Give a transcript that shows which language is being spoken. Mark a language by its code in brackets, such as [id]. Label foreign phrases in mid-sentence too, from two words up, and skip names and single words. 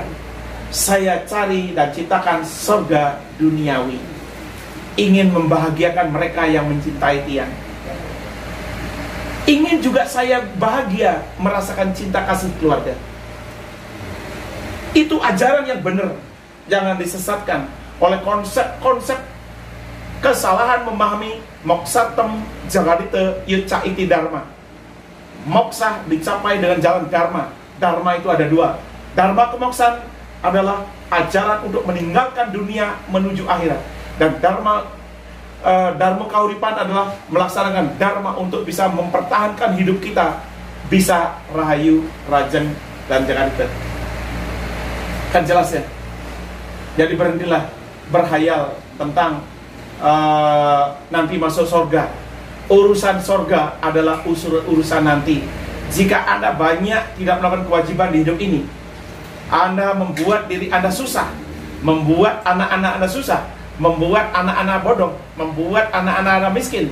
[id] Saya cari dan ciptakan surga duniawi, ingin membahagiakan mereka yang mencintai Tiang. Ingin juga saya bahagia merasakan cinta kasih keluarga. Itu ajaran yang benar. Jangan disesatkan oleh konsep-konsep kesalahan memahami [sa] moksatem jagadita yuca iti dharma. [id] Moksa dicapai dengan jalan dharma. Dharma itu ada dua. Dharma kemoksaan adalah ajaran untuk meninggalkan dunia menuju akhirat. Dan dharma kauripan adalah melaksanakan dharma untuk bisa mempertahankan hidup kita, bisa rahayu, rajeng, dan jagadita. Kan jelas ya? Jadi berhentilah berhayal tentang nanti masuk surga. Urusan surga adalah urusan nanti. Jika Anda banyak tidak melakukan kewajiban di hidup ini, Anda membuat diri Anda susah, membuat anak-anak Anda susah, membuat anak-anak bodoh, membuat anak-anak Anda miskin.